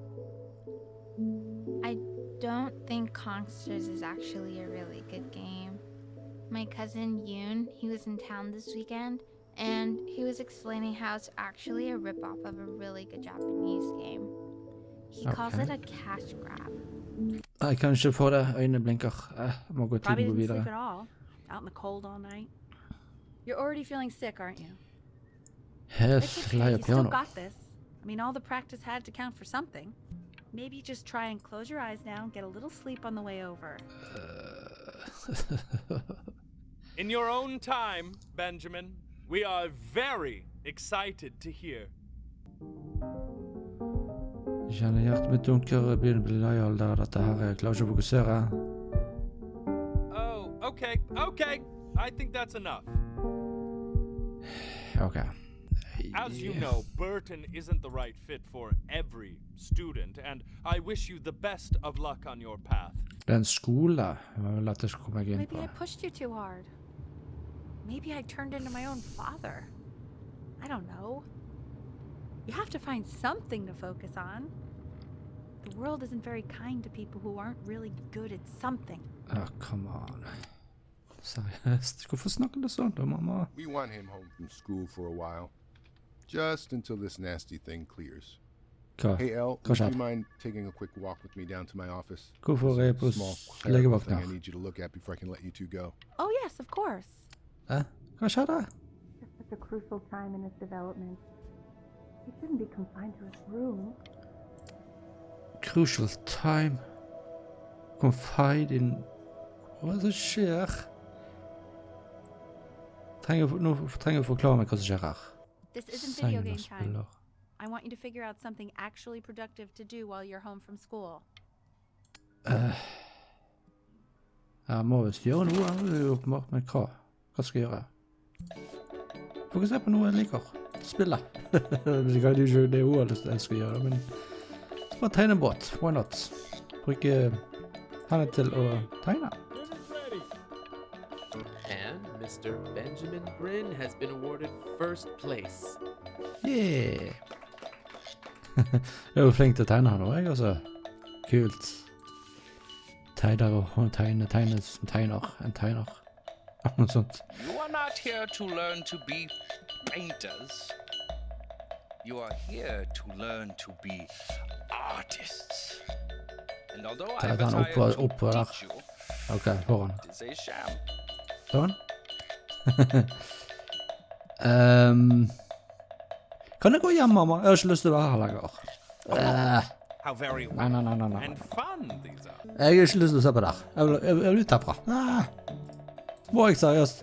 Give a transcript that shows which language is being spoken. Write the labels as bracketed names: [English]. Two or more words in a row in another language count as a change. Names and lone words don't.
[English] I don't think Kongsters is actually a really good game. My cousin Yoon, he was in town this weekend, and he was explaining how it's actually a ripoff of a really good Japanese game. He calls Okay. it a cash grab. [Norwegian] Jeg kan ikke få det, øynene blinker. Jeg må gå [English] Probably [Norwegian] tiden gå [English] didn't sleep at [Norwegian] videre. [English] all. Out in the cold all night. You're already feeling sick, aren't you? [Norwegian] Helt [English] It's [Norwegian] lei [English] okay, [Norwegian] av [English] you still [Norwegian] piano. [English] got this. I mean, all the practice had to count for something. Maybe just try and close your eyes now and get a little sleep on the way over. In your own time, Benjamin, we are very excited to hear. [Norwegian] Jeg kjenner hjertet mitt dunker, jeg begynner å bli lei av dette her, jeg klarer ikke å fokusere. [English] Oh, okay. I think that's enough. Ok. As you know, Burton isn't the right fit for every student, and I wish you the best of luck on your path. [Norwegian] Det er en skole, jeg vil at jeg skal komme meg inn [English] Maybe [Norwegian] på. [English] I pushed you too hard. Maybe I turned into my own father. I don't know. You have to find something to focus on. The world isn't very kind to people who aren't really good at something. Oh, come on. [Norwegian] Seriøst, hvorfor snakker du sånn da, mamma? [English] We want him home from school for a while. Just until this nasty thing clears. [Norwegian] Hva? [English] Hey, Elle, [Norwegian] Hva [English] would you [Norwegian] skjedde? [English] mind taking a quick walk with me down to my office? [Norwegian] Hvorfor er jeg på [English] There's a small clerical [Norwegian] legevakt [English] thing I [Norwegian] her? [English] need you to look at before I can let you two go. Oh yes, of course. [Norwegian] Hva skjedde? [English] it's such a crucial time in his development. He shouldn't be confined to his room. Crucial time. Confide in... [Norwegian] Hva er det som skjer? Nå trenger jeg å forklare meg hva som skjer her. [English] This isn't video [Norwegian] Sign [English] game [Norwegian] og [English] time. [Norwegian] spiller. [English] I want you to figure out something actually productive to do while you're home from school. [Norwegian] Jeg må visst gjøre noe, det er jo åpenbart, men hva? Hva skal jeg gjøre? Fokuser på noe jeg liker. Spille. Det er jo ikke det hun har lyst til å elske å gjøre, men bare tegne en båt. [English] Why not? [Norwegian] Bruke henne til å tegne. [English] And Mr. Benjamin Bryn has been awarded first place. Yeah! [Norwegian] Jeg er jo flink til å tegne her nå, jeg også. Kult. Tegner og tegne som tegner. En tegner. Noe sånt. [English] You are not here to learn to be painters. You are here to learn to be artists. And although I [Norwegian] Den oppå der. [English] teach you, [Norwegian] Ok, foran. [English] it is a sham. [Norwegian] Sånn. Kan jeg gå hjem, mamma? Jeg har ikke lyst til å være her lenger. [English] How very [Norwegian] Nei. [English] and fun these are. [Norwegian] Jeg har ikke lyst til å se på der. Jeg vil ut herfra. Må jeg seriøst.